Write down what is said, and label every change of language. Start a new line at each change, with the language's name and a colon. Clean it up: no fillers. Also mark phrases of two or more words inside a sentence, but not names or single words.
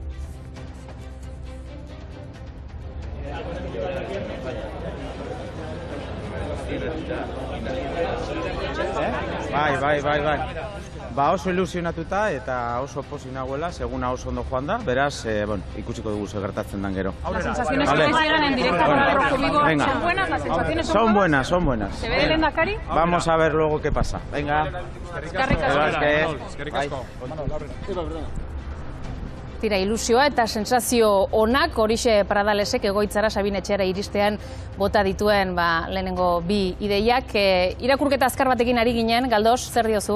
Basque: Bai. Oso ilusionatuta eta oso pozik nagoela, seguna oso ondo joan da, beraz, ikusiko dugu zer gertatzen dan gero.
Spanish: Las sensaciones que te llegan en directo a Rojo Vivo, ¿son buenas? ¿Las sensaciones son buenas? Son buenas. ¿Se ve el lehendakari? Vamos a ver luego qué pasa. Venga.
Basque: Tira, ilusioa eta sensazio onak, horixe Pradalesek egoitzara Sabin Etxeara iristean bota dituen lehenengo bi ideiak. Irakurketa azkar batekin ari ginen, Galdos, zer diozu?